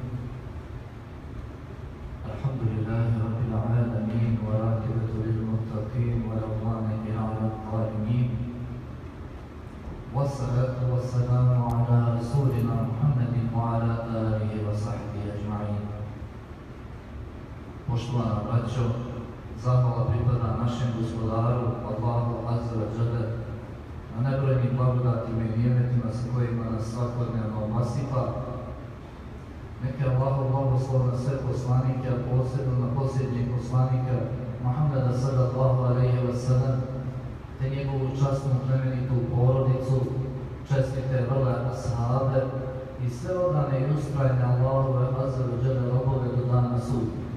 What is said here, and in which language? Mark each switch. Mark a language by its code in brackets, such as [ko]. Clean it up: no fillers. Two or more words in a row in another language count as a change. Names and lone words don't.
[ar] الحمد لله رب العالمين والعاقبة للمتقين ولا عدوان إلا على الظالمين. والصلاة والسلام على رسولنا محمد وعلى آله وصحبه أجمعين. [bs] Poštovana braćo, zahvala pripada našem gospodaru, [ar] الله عز وجل, [bs] na nebrojnim blagodatima i nijemetima sa kojima nas svakodnevno obasipa. Neka Allahov blagoslov na sve poslanike, a posebno na posljednjeg poslanika Muhammeda [ar] sallallahu alejhi ve sellem, [bs] te njegovu časnu plemenitu porodicu, čestite vrle ashabe i sve odane i ustrajne Allahove [ar] Azza wa Jalla [bs] robove do dana suda.